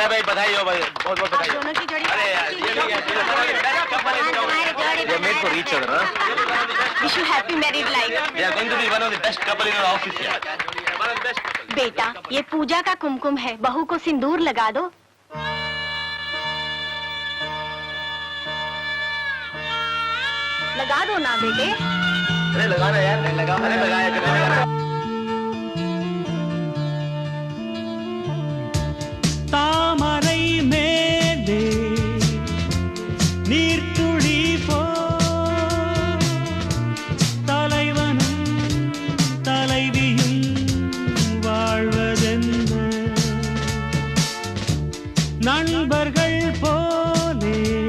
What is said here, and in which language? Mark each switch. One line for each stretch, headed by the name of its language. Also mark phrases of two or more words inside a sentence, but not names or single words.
Hindi: भाई बधाई हो भाई बहुत बहुत बधाई दोनों की जोड़ी अरे यार ये
English: made for each other wish you happy married life they are going to be one of the best couple in our office यार one of the best couple
Hindi: बेटा ये पूजा का कुमकुम है बहू को सिंदूर लगा दो लगा दो ना बेटे अरे लगा ना यार लगा अरे लगाया
Tamil: தாமரை மேலே நீர்த்துளி போ தலைவனும் தலைவியும் வாழ்வதென்ன நண்பர்கள் போலே